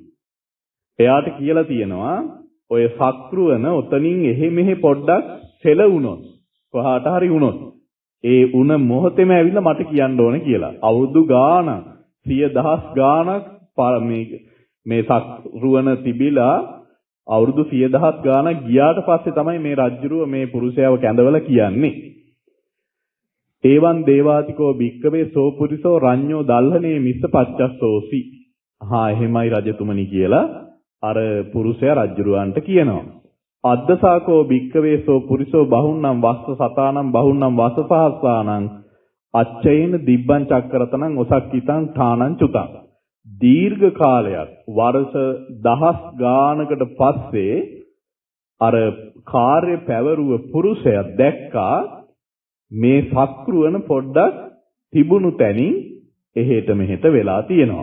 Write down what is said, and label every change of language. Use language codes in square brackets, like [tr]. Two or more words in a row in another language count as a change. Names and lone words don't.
[si] එයාට කියලා තියෙනවා ඔය සක්‍රුවන ඔතනින් එහෙ මෙහෙ පොඩ්ඩක් සෙලවුණොත් කොහාට හරි වුණොත් ඒ උණ මොහොතේම ඇවිල්ලා මට කියන්න ඕන කියලා. අවුරුදු ගාණක් 100,000 ගාණක් මේ සක්‍රුවන තිබිලා අවුරුදු 100,000 ගාණක් ගියාට පස්සේ තමයි මේ රජුරුව මේ පුරුෂයව කැඳවලා කියන්නේ. [pi] ඒවන් දේවාතිකෝ භික්කවේ සෝපුරිසෝ රඤ්ඤෝ දල්හනේ මිස්ස පච්චස්සෝසි. [si] එහෙමයි රජතුමනි කියලා අර පුරුෂයා රජුරවන්ට කියනවා. [pi] අද්දසාකෝ භික්කවේ සෝපුරිසෝ බහුන්නම් වස්ස සතානම් බහුන්නම් වස්ස සහස්සානම් අච්චේන දිබ්බං චක්කරතනං ඔසක්කිතං ථානං චුතං. [si] දීර්ඝ කාලයක් වර්ෂ 10 ගානකට පස්සේ අර කාර්ය පැවරුව පුරුෂයා දැක්කා මේ සක්‍රුවන පොඩ්ඩක් තිබුණු තැනින් එහෙට මෙහෙට වෙලා තියෙනවා.